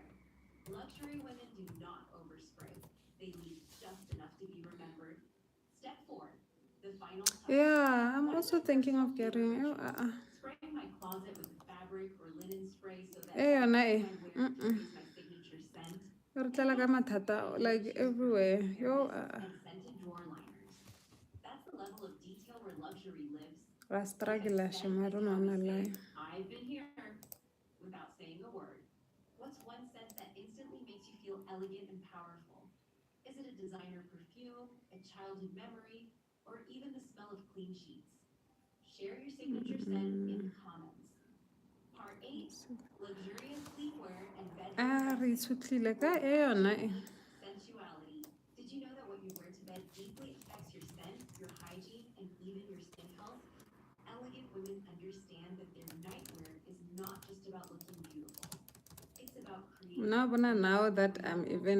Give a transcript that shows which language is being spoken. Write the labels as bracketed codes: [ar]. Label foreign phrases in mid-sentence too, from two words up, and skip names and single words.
[en] Luxury women do not overspray. They leave just enough to be remembered. Step 4. The final touch. Yeah, I'm also thinking of getting. Spraying my closet with fabric or linen spray so that [tn] Eh, yona [en] everything eh. I wear carries my signature scent. [tn] Re tlala ka mathata, [en] like everywhere. Yo, And scented drawer liners. That's the level of detail where luxury lives. I struggle, Sham. I don't want to lie. I've been here without saying a word. What's one scent that instantly makes you feel elegant and powerful? Is it a designer perfume, a childhood memory, or even the smell of clean sheets? Share your signature scent in the comments. Part 8. Luxurious sleepwear and bedroom [tn] Re itshotlile ka yona eh. [en] sensuality. Did you know that what you wear to bed deeply affects your scent, your hygiene, and even your skin health? Elegant women understand that their nightwear is not just about looking beautiful. It's about creating Now that I'm even